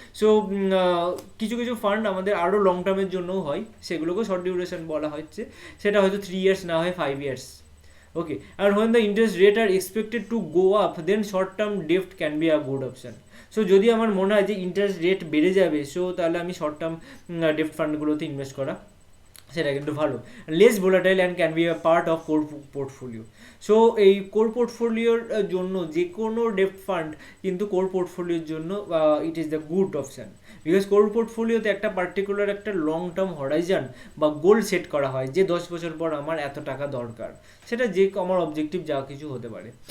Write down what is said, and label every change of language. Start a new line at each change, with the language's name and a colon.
Bangla: So কিছু fund আমাদের আরও লং টার্মের জন্যও হয়, সেগুলোকেও শর্ট ডিউরেশন বলা হচ্ছে, সেটা হয়তো 3 years না হয় 5 years.
English: Okay, and when the interest rate are expected to go up, then short term debt can be a good option.
Bangla: So যদি আমার মনে হয় যে ইন্টারেস্ট রেট বেড়ে যাবে, সো তাহলে আমি শর্ট টার্ম ডেপ্ট ফান্ডগুলোতে ইনভেস্ট করা সেটা কিন্তু ভালো।
English: Less volatile and can be a part of core portfolio.
Bangla: So এই কোর পোর্টফোলিওর জন্য যে কোনো ডেপ্ট ফান্ড কিন্তু কোর পোর্টফোলিওর জন্য
English: it is the good option,
Bangla: because core পোর্টফোলিওতে একটা পার্টিকুলার একটা লং টার্ম হরাইজন বা গোল সেট করা হয় যে 10 বছর পর আমার এত টাকা দরকার, সেটা যে আমার অবজেক্টিভ যা কিছু হতে পারে।